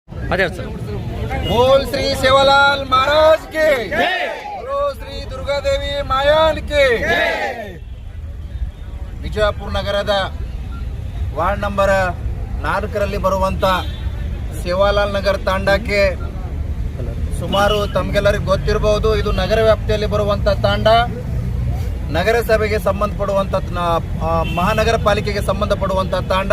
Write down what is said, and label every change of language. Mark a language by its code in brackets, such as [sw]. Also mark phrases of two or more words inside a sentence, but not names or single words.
[kn] ಅದೇ ಸರ್. [hi] बोल श्री सेवालाल महाराज के बोलो श्री दुर्गा देवी मायान के. [kn] ವಿಜಯಪುರ ನಗರದ ವಾರ್ಡ್ ನಂಬರ್ 4ರಲ್ಲಿ ಬರುವಂತ ಸೇವಾಲಾಲ್ ನಗರ್ ತಾಂಡಕ್ಕೆ ಸುಮಾರು ತಮಗೆಲ್ಲರಿಗೂ ಗೊತ್ತಿರಬಹುದು, ಇದು ನಗರ ವ್ಯಾಪ್ತಿಯಲ್ಲಿ ಬರುವಂತ ತಾಂಡ. ನಗರಸಭೆಗೆ ಸಂಬಂಧಪಡುವಂತ ಮಹಾನಗರ ಪಾಲಿಕೆಗೆ ಸಂಬಂಧಪಡುವಂತ ತಾಂಡ.